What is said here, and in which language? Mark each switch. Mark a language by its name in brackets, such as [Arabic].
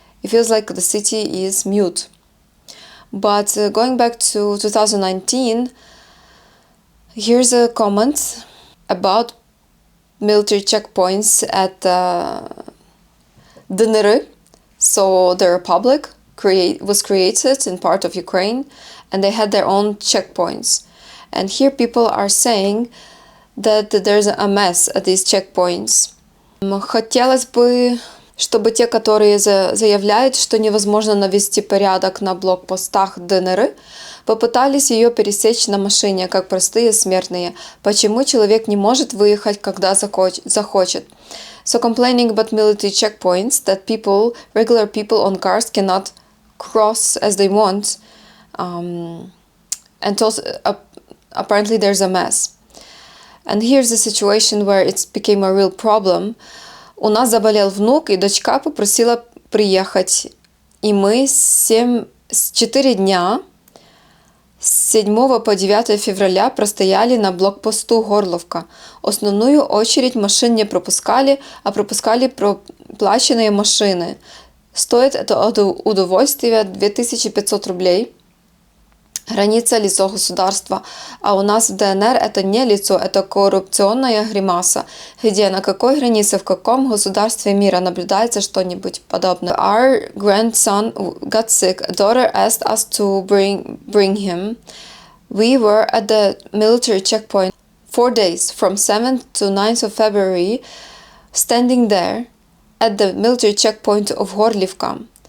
[English] It feels like the city is mute. But going back to 2019, here's a comment about military checkpoints at DNR. So the Republic was created in part of Ukraine, and they had their own checkpoints. And here people are saying that there's a mess at these checkpoints. [Russian] Хотелось бы, чтобы те, которые заявляют, что невозможно навести порядок на блокпостах ДНР, попытались ее пересечь на машине, как простые смертные. Почему человек не может выехать, когда захочет? [English] So complaining about military checkpoints, that regular people on cars cannot cross as they want, and also apparently there's a mess. And here's a situation where it became a real problem. [Russian] У нас заболел внук, и дочка попросила приехать. И мы 4 дня с 7 по 9 февраля простояли на блокпосту Горловка. Основную очередь машин не пропускали, а пропускали проплаченные машины. Стоит это удовольствие 2500 рублей. Граница – лицо государства, а у нас в ДНР это не лицо, это коррупционная гримаса, где на какой границе, в каком государстве мира наблюдается что-нибудь подобное. [English] Our grandson got sick. A daughter asked us to bring him. We were at the military checkpoint 4 days, from 7th to 9th of February, standing there at the military checkpoint of Horlivka.